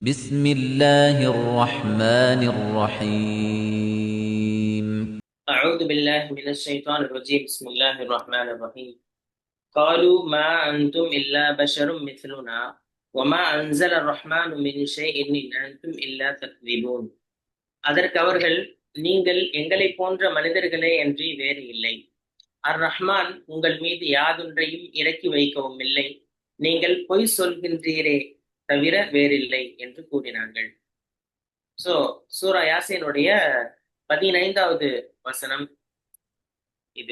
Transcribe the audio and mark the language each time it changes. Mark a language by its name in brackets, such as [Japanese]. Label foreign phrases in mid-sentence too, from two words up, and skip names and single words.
[Arabic] بسم الله الرحمن الرحيم. أعوذ بالله من الشيطان الرجيم بسم الله الرحمن الرحيم قالوا ما أنتم إلا بشر مثلنا وما أنزل الرحمن من شيء إن أنتم إلا تكذبون. [Tamil] அதற்கு அவர்கள், நீங்கள் எங்களைப் போன்ற மனிதர்களே அன்றி வேறு இல்லை. அர் ரஹ்மான் உங்கள் மீது யாதொன்றையும் இறக்கி வைக்கவும் இல்லை. நீங்கள் பொய் சொல்கின்றீரே தவிர வேறில்லை என்று கூறினார்கள். சோ சூரா யாசீனுடைய 15வது வசனம் இது.